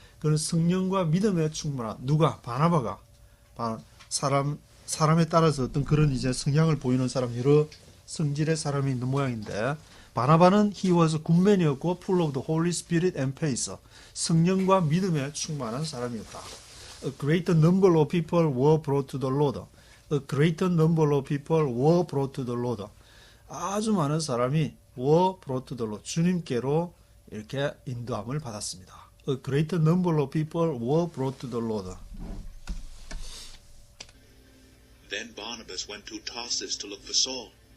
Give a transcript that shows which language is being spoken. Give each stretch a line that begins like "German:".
Korean: 그는 성령과 믿음에 충만한 누가 바나바가 사람에 따라서 어떤 그런 이제 성향을 보이는 사람 여러 성질의 사람이 있는 모양인데 바나바는
English: he was good man
Korean: 이었고
English: full of the Holy Spirit and faith.
Korean: 성령과 믿음에 충만한 사람이었다.
English: A great number of people were brought to the Lord. A great number of people were brought to the Lord.
Korean: 아주 많은 사람이
English: were brought to the Lord.
Korean: 주님께로 이렇게 인도함을 받았습니다.
English: A great number of people were brought to the Lord. Then Barnabas went to Tarsus to look for Saul.